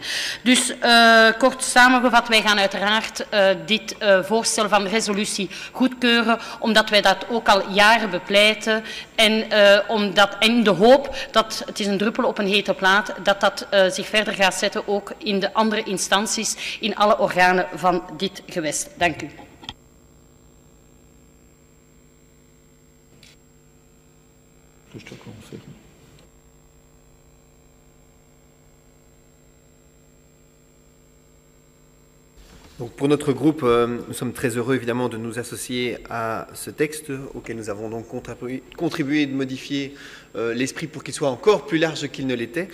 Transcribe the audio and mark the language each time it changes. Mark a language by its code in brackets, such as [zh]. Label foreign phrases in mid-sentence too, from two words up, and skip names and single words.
[nl] Dus kort samengevat, wij gaan uiteraard dit voorstel van resolutie goedkeuren, omdat wij dat ook al jaren bepleiten en in de hoop dat, het is een druppel op een hete plaat, dat zich verder gaat zetten ook in de andere instanties, in alle organen van dit gewest. Dank u. [fr] Donc pour notre groupe, nous sommes très heureux évidemment de nous associer à ce texte auquel nous avons donc contribué de modifier l'esprit pour qu'il soit encore plus large qu'il ne l'était.